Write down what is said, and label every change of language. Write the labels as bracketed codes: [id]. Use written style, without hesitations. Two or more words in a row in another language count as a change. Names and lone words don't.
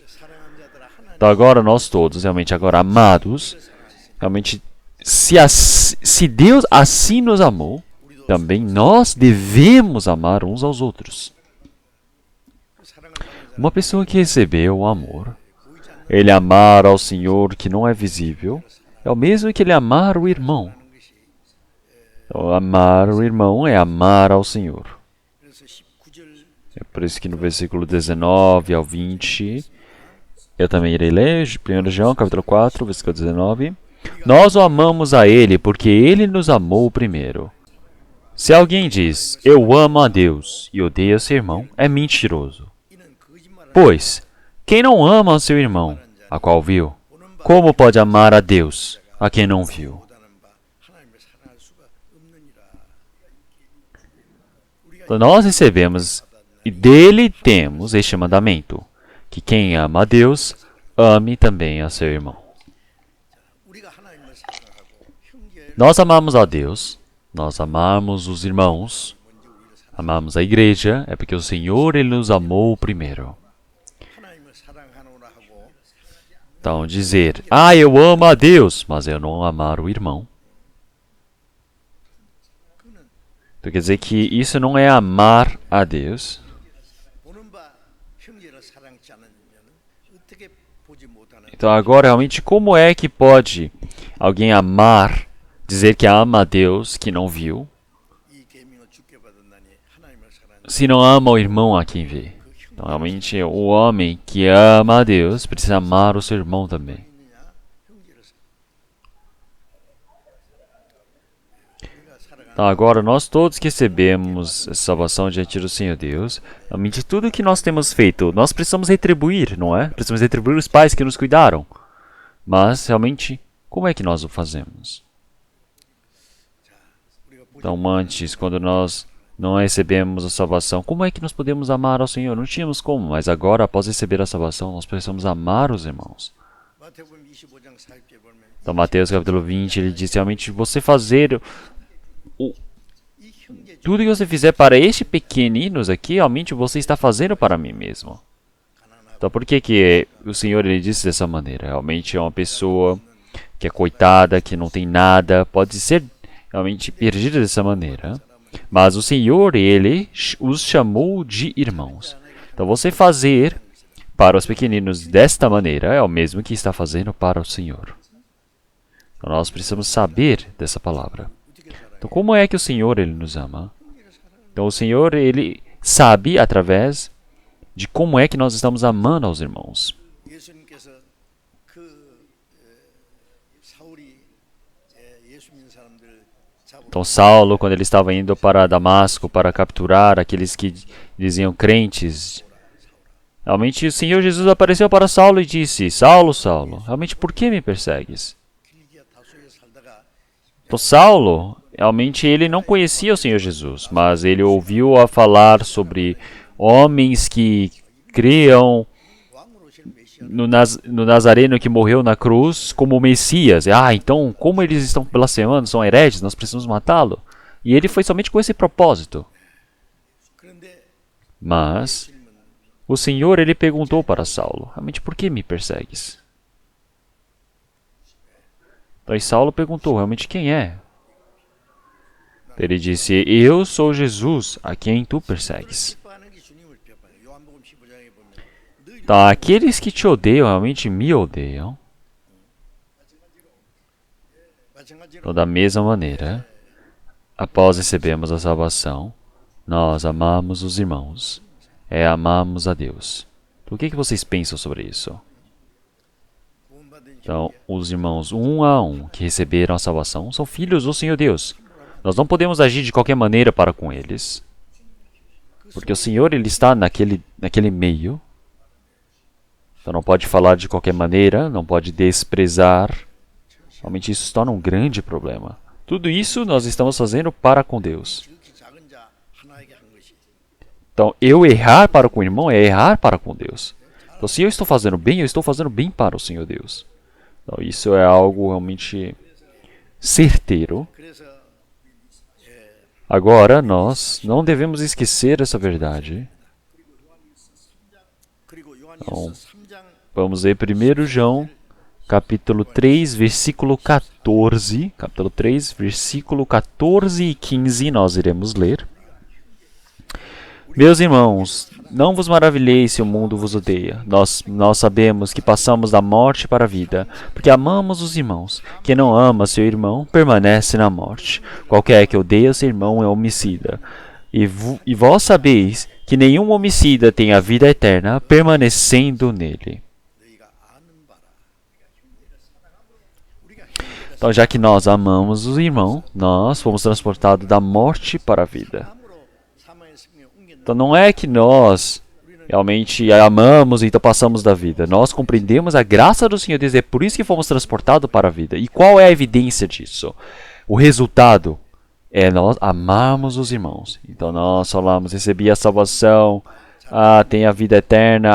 [pt] Então agora nós todos, realmente agora amados, realmente se Deus assim nos amou, também nós devemos amar uns aos outros. Uma pessoa que recebeu o amor, ele amar ao Senhor que não é visível, é o mesmo que ele amar o irmão. Então, amar o irmão é amar ao Senhor. [ko] 그래서 19절 [pt] É por isso que no versículo 19 ao 20, eu também irei ler, 1 João, capítulo 4, versículo 19. Nós o amamos a Ele porque Ele nos amou primeiro. Se alguém diz, eu amo a Deus e odeia seu irmão, é mentiroso. [ko] 이는 거짓말을 [pt] Pois, quem não ama o seu irmão, a qual viu, como pode amar a Deus, a quem não viu? [ko] 보다는 바 하나님을 사랑할 수가 없느니라. [pt] Então, nós recebemos e dele temos este mandamento, que quem ama a Deus, ame também a seu irmão. [ko] 우리가 하나님을 사랑하고 형제 [pt] Nós amamos a Deus, nós amamos os irmãos, amamos a igreja, é porque o Senhor ele nos amou primeiro. [ko] 하나님을 사랑하노라 하고 [pt] Então, dizer, eu amo a Deus, mas eu não amar o irmão. Então, quer dizer que isso não é amar a Deus. [ko] 보는 바 형제를 사랑치 않으면 어떻게 보지 못하는 [pt] Então, agora, realmente, como é que pode alguém amar, dizer que ama a Deus que não viu, [ko] 이 계명을 주께 받았나니 하나님을 사랑하는 [pt] se não ama o irmão a quem vê? Então, realmente, o homem que ama a Deus precisa amar o seu irmão também. [ko] 있느냐 형제를 우리가 살아가는 [pt] Então, agora, nós todos que recebemos essa salvação diante do Senhor Deus, realmente, tudo que nós temos feito, nós precisamos retribuir, não é? Precisamos retribuir os pais que nos cuidaram. Mas, realmente, como é que nós o fazemos? Então, antes, quando nós não recebemos a salvação, como é que nós podemos amar ao Senhor? Não tínhamos como, mas agora, após receber a salvação, nós precisamos amar os irmãos. [ko] 마태복음 25장 40절 보면 [pt] Então, Mateus capítulo 20, ele diz realmente, você fazer [ko] 이 형제 [pt] tudo que você fizer para este pequeninos aqui, realmente você está fazendo para mim mesmo. Então, por que que o Senhor ele disse dessa maneira? Realmente é uma pessoa que é coitada, que não tem nada, pode ser realmente perdida dessa maneira. Mas o Senhor, ele os chamou de irmãos. Então, você fazer para os pequeninos desta maneira é o mesmo que está fazendo para o Senhor. Então, nós precisamos saber dessa palavra. Então, como é que o Senhor ele nos ama? Então, o Senhor ele sabe através de como é que nós estamos amando aos irmãos. [ko] 예수님께서 그 사울이 예수 믿는 사람들 잡아 [pt] Então, Saulo, quando ele estava indo para Damasco para capturar aqueles que diziam crentes, realmente o Senhor Jesus apareceu para Saulo e disse, Saulo, Saulo, realmente por que me persegues? [ko] 길기야 다소에 살다가 [pt] Então, Saulo, realmente ele não conhecia o Senhor Jesus, mas ele ouviu a falar sobre homens que criam [ko] 왕으로 오실 메시아 [pt] no Nazareno que morreu na cruz como o Messias. Então, como eles estão blasfemando, são hereges, nós precisamos matá-lo. E ele foi somente com esse propósito. [ko] 그런데 [pt] Mas o Senhor ele perguntou para Saulo, realmente por que me persegues? Então Saulo perguntou, realmente quem é? Ele disse, eu sou Jesus, a quem tu persegues. [ko] 기뻐하는 게 주님을 비롯해요. 요한복음 15장에 보면 너희를 [pt] Então, aqueles que te odeiam realmente me odeiam. [ko] 마찬가지로 [pt] Então, da mesma maneira, após recebermos a salvação, nós amamos os irmãos, amamos a Deus. Então, o que vocês pensam sobre isso? [ko] 구원받은 [pt] Então, os irmãos um a um que receberam a salvação são filhos do Senhor Deus. Nós não podemos agir de qualquer maneira para com eles, porque o Senhor ele está naquele meio. Então não pode falar de qualquer maneira, não pode desprezar. Realmente isso se torna um grande problema. Tudo isso nós estamos fazendo para com Deus. [ko] 지극히 작은 자 하나에게 한 것이 [pt] Então, eu errar para com o irmão é errar para com Deus. Então, se eu estou fazendo bem, eu estou fazendo bem para o Senhor Deus. Então, isso é algo realmente certeiro. [ko] 그래서 [pt] Agora, nós não devemos esquecer essa verdade. [ko] 그리고 요한일서 3장 [pt] Vamos ler 1 João, capítulo 3, versículo 14. Capítulo 3, versículo 14 e 15, nós iremos ler. Meus irmãos, não vos maravilheis se o mundo vos odeia. Nós sabemos que passamos da morte para a vida, porque amamos os irmãos. Quem não ama seu irmão permanece na morte. Qualquer que odeia seu irmão é homicida. E vós sabeis que nenhum homicida tem a vida eterna permanecendo nele. [ko] 너희가 아는 바라. [pt] Então, já que nós amamos os irmãos, nós fomos transportados da morte para a vida. [ko] 함으로 사망의 생명에 옮겼는데 [pt] Então, não é que nós realmente amamos e então passamos da vida. Nós compreendemos a graça do Senhor Deus, é por isso que fomos transportados para a vida. E qual é a evidência disso? O resultado é nós amarmos os irmãos. Então, nós falamos, recebi a salvação, tem a vida eterna.